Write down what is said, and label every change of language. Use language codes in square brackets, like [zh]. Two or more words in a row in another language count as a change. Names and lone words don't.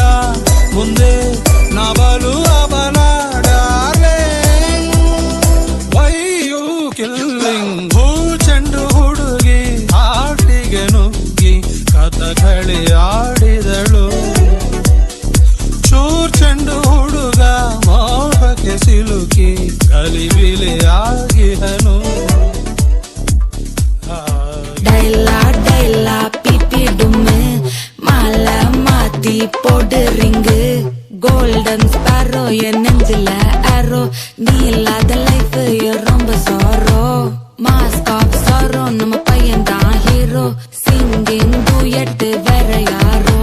[kn] ಮುಂದೆ ನಬಲು ಅಬಲ [en] darling why you killing [kn] ಹೂ ಚೆಂಡು ಹುಡುಗಿ ಆಟಿಗೆ ನುಗ್ಗಿ ಕಥಕಳಿ ಆಡಿದಳು ಚೂರ್ ಚೆಂಡು ಹುಡುಗ ಮೋಹಕ್ಕೆ ಸಿಲುಕಿ ಗಲಿಬಿಲಿ ಆಗಿಹನು [ta] டைலா டைலா பிபி டும்மு மாலை மாத்தி போடு ரிங்கு [en] golden sparrow [ta] என் நெஞ்சில ஆரோ நீ இல்லாத லைஃப் ரொம்ப சாரோ [en] mask off [ta] சாரோ நம்ம பையன் தான் ஹீரோ [en] singing duet [ta] வேற யாரோ